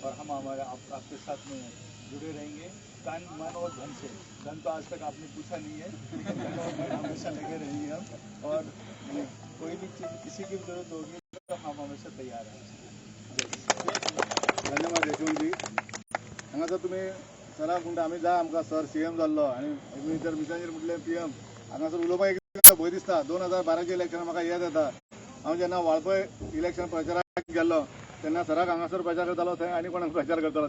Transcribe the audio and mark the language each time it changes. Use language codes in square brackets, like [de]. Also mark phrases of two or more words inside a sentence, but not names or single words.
[hi] और हम हमारे आपके साथ में जुड़े रहेंगे तन मन और धन से। धन तो आज तक आपने पूछा नहीं है, धन और मन हमेशा लगे रहेंगे हम। और कोई भी चीज़ किसी की जरूरत होगी तो हम हमेशा तैयार हैं। धन्यवाद यशवंत जी। [kok] हांगा जर तुमी सराक म्हणटा आमी जाय आमकां सर सीएम जाल्लो आनी तुमी जर मिसांचेर म्हटलें पीएम, हांगासर उलोवपाक एक भंय दिसता। 2012च्या इलेक्शनाक म्हाका याद येता, हांव जेन्ना वाळपय इलेक्शन प्रचाराक गेल्लो तेन्ना सराक हांगासर प्रचार करतालो, थंय आनी कोणाक प्रचार करतालो।